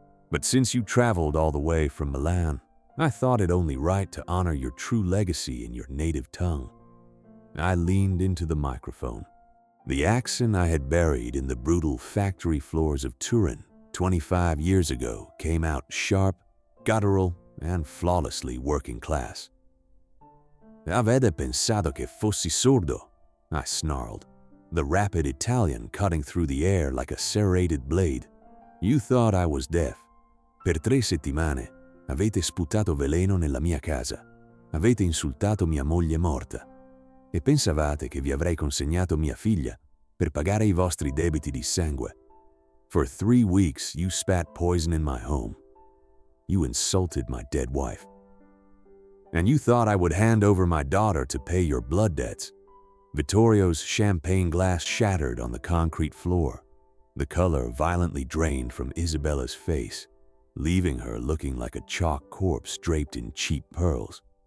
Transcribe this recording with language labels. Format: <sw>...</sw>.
<en>But since you traveled all the way from Milan, I thought it only right to honor your true legacy in your native tongue. I leaned into the microphone. The accent I had buried in the brutal factory floors of Turin 25 years ago came out sharp, guttural, and flawlessly working class.</en> <it>Avete pensato che fossi sordo?</it> <en>I snarled, the rapid Italian cutting through the air like a serrated blade. You thought I was deaf.</en> <it>Per 3 settimane avete sputato veleno nella mia casa. Avete insultato mia moglie morta. E pensavate che vi avrei consegnato mia figlia per pagare i vostri debiti di sangue.</it> <en>For 3 weeks you spat poison in my home. You insulted my dead wife. And you thought I would hand over my daughter to pay your blood debts. Vittorio's champagne glass shattered on the concrete floor. The color violently drained from Isabella's face, leaving her looking like a chalk corpse draped in cheap pearls.</en>